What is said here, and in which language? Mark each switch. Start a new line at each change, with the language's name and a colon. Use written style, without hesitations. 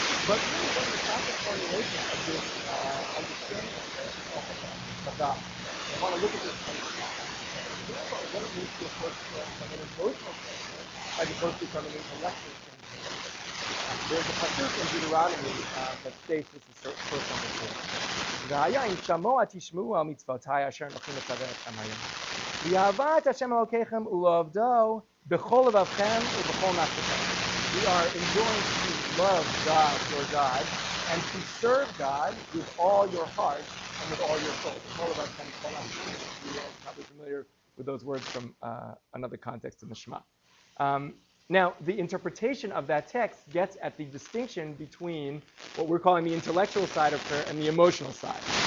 English: But really, what the classic formulation of this understanding of prayer is also called Chazal. I want to look at this from what it means to approach prayer from an emotional standpoint as opposed to from an intellectual standpoint. There's a pasuk in Deuteronomy that states this is first on the board.
Hebrew: והיה אם שמוע תשמעו על מצוותיי אשר אנוכי מצווה אתכם היום. ואהבת השם אלוקיכם ולעובדו בכל לבבכם ובכל נפשכם.
English: We are enjoined to love God, your God, and to serve God with all your heart and with all your soul. All of us can call out. You are probably familiar with those words from another context in the Shema. Now, the interpretation of that text gets at the distinction between what we're calling the intellectual side of prayer and the emotional side.